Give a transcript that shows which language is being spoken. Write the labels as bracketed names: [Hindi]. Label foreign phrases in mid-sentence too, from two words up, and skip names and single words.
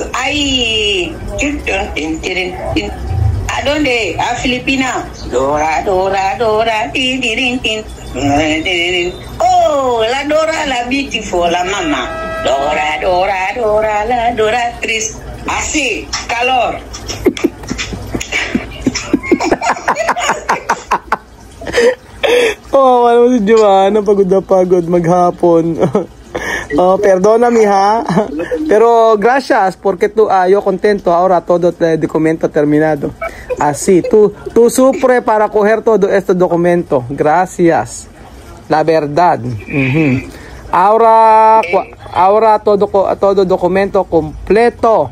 [Spanish] Ahí. ¿A dónde? A Filipina. Dora. Oh, la Dora, la beautiful, la mamá. Dora, la Doratriz. Así, calor. [Filipino] Alam mo si Joanna, pagod na pagod maghapon. [Spanish] Perdóname, ha. Pero gracias porque yo contento ahora todo el documento terminado. Así, tú sufre para coger todo este documento. Gracias. La verdad. Ahora todo documento completo.